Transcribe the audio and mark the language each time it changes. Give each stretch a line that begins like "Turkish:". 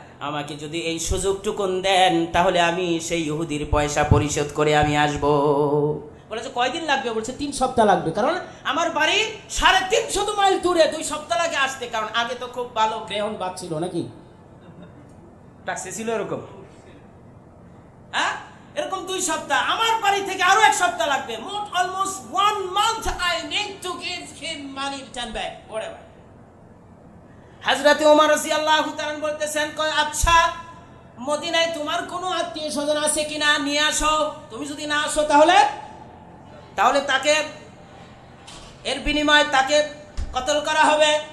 Bangla: আমাকে যদি এই সুযোগটুকুন দেন তাহলে আমি সেই ইহুদির পয়সা পরিশোধ করে আমি আসবো। বলেছে কয়দিন লাগবে? বলছে 3 সপ্তাহ লাগবে, কারণ আমার বাড়ি 350 মাইল দূরে, 2 সপ্তাহ লাগে আসতে। কারণ আগে তো খুব ভালো গ্রেহন বাস ছিল নাকি, ট্যাক্সি ছিল এরকম, হ্যাঁ এরকম 2 সপ্তাহ। আমার বাড়ি থেকে আরো 1 সপ্তাহ লাগবে।
English: মোট almost 1 month I need to give him money return back. whatever.
Bangla: হযরতে ওমর রাদিয়াল্লাহু তাআলা বলতেছেন, আচ্ছা মদিনায় তোমার কোনো আত্মীয় স্বজন আছে কিনা নিয়ে আসো। তুমি যদি না আসো তাহলে তাকে এর বিনিময়ে তাকে কতল করা হবে।